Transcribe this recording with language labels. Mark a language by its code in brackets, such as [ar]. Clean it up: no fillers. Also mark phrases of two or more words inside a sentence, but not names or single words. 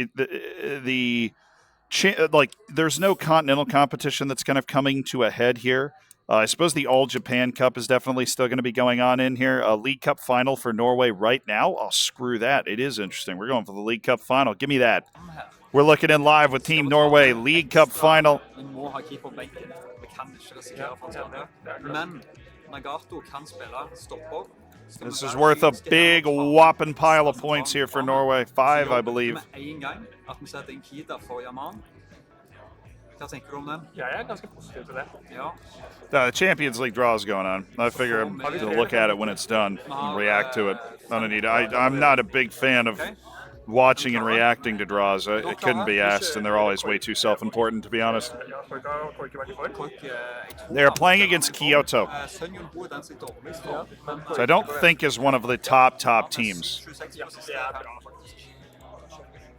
[en] There's no continental competition that's kind of coming to a head here. I suppose the All Japan Cup is definitely still going to be going on in here. A League Cup final for Norway right now. Oh, screw that. It is interesting. We're going for the League Cup final. Give me that. We're looking in live with Team Norway League Cup final. [no] Vi må ha keeper på benken. Vi kan ikke risikere for å ta det. Men Nagato kan spille stopper. [en] This is worth a big whopping pile of points here for Norway. 5, I believe. [no] Med en gang at vi setter en keeper for Yaman. Hva tenker du om den? Jeg er ganske positiv til det. Ja. [en] The Champions League draw is going on. I figure I'm going to look at it when it's done and react to it. I'm not a big fan of watching and reacting to draws. It couldn't be asked, and they're always way too self-important, to be honest. They're playing against Kyoto, so I don't think is one of the top teams.